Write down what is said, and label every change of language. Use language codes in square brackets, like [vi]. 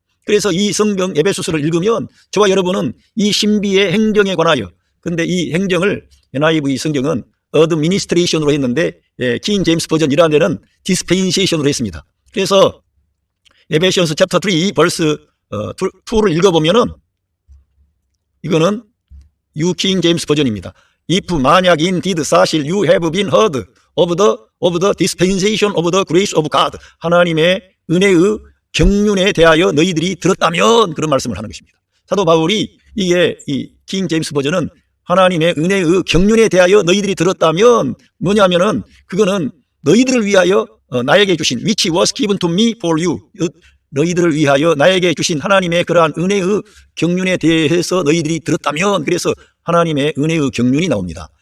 [ko] 그래서 이 성경 에베소서를 읽으면 저와 여러분은 이 신비의 행정에 관하여, 근데 이 행정을 NIV 성경은 어드미니스트레이션으로 했는데 킹 제임스 버전 이라는 데는 디스펜세이션으로 했습니다. 그래서 에베시언스 챕터 3 벌스 2를 읽어보면은 이거는 뉴 킹 제임스 버전입니다. [en] If [ko] 만약 [en] indeed [ko] 사실 [en] you have been heard of the dispensation of the grace of God, [ko] 하나님의 은혜의 경륜에 대하여 너희들이 들었다면, 그런 말씀을 하는 것입니다. 사도 바울이 이게 이 킹 제임스 버전은 하나님의 은혜의 경륜에 대하여 너희들이 들었다면 뭐냐면은 그거는 너희들을 위하여 나에게 주신 [en] which was given to me for you, [ko] 너희들을 위하여 나에게 주신 하나님의 그러한 은혜의 경륜에 대해서 너희들이 들었다면, 그래서 하나님의 은혜의 경륜이 나옵니다.